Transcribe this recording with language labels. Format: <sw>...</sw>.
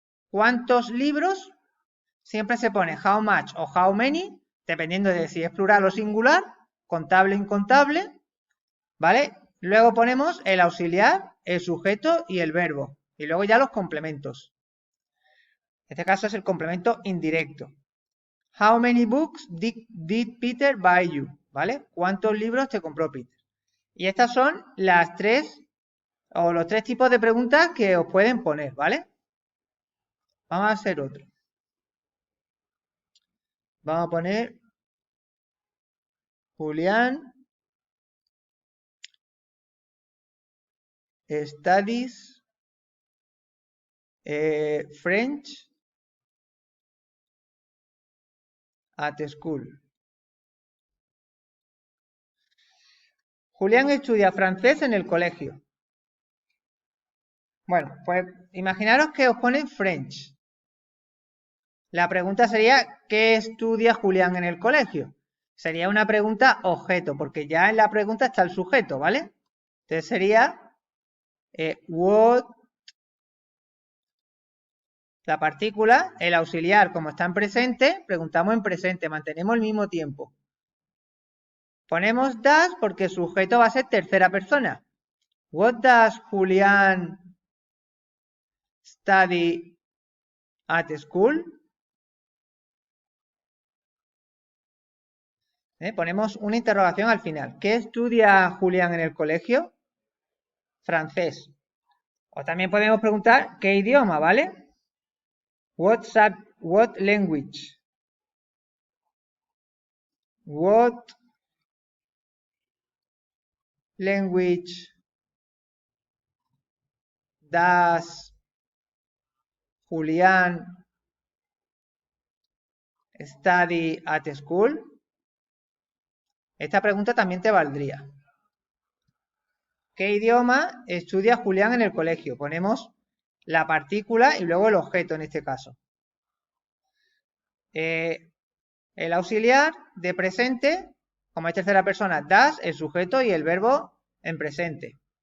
<es>¿Cuántos libros? Siempre se pone</es> <en>how much</en> <es>o</es> <en>how many,</en> <es>dependiendo de si es plural o singular, contable o incontable, ¿vale? Luego ponemos el auxiliar, el sujeto y el verbo. Y luego ya los complementos. En este caso es el complemento indirecto.</es> <en>How many books did Peter buy you?</en> <es>¿Vale? ¿Cuántos libros te compró Peter? Y estas son las tres o los tres tipos de preguntas que os pueden poner, ¿vale? Vamos a hacer otro. Vamos a poner Julián</es> <en>studies French at school.</en> <es>Julián estudia francés en el colegio. Bueno, pues imaginaros que os ponen French. La pregunta sería, ¿qué estudia Julián en el colegio? Sería una pregunta objeto, porque ya en la pregunta está el sujeto, ¿vale? Entonces sería, what, la partícula, el auxiliar, como está en presente, preguntamos en presente, mantenemos el mismo tiempo. Ponemos does porque el sujeto va a ser tercera persona.</es> <en>What does Julián study at school?</en> <es>Ponemos una interrogación al final. ¿Qué estudia Julián en el colegio? Francés. O también podemos preguntar qué idioma, ¿vale?</es> <en>What language? What language does Julián study at school?</en> <es>Esta pregunta también te valdría. ¿Qué idioma estudia Julián en el colegio? Ponemos la partícula y luego el objeto en este caso. El auxiliar de presente, como es tercera persona, does, el sujeto y el verbo en presente.</es>